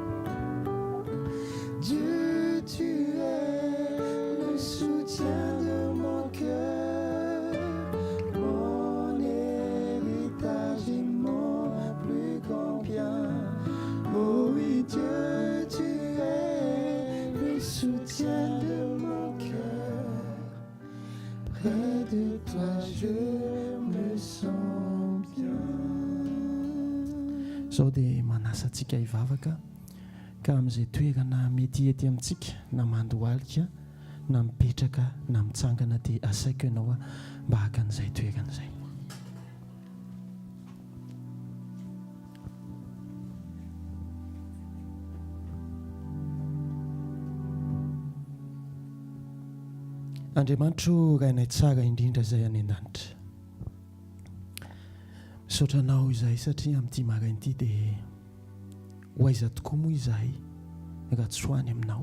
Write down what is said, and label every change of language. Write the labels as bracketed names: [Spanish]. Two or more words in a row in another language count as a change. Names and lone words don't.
[French] Dieu, tu es le soutien de mon cœur, mon héritage et mon plus grand bien. Oh oui, Dieu, tu es le soutien de mon cœur. Près de toi, je me sens bien. [Malagasy] Zao dia manasa antsika hivavaka ka amin'izay toerana mety ety amintsika na mandohalika na mipetraka na mitsangana dia asaiko ianao mba haka an'izay toerana izay. Andriamanitro rainay tsara indrindra izay any an-danitra, misaotra anao izahay satria amin'ity marain'ity dia ho aiza tokoa moa izahay raha tsy hoany aminao.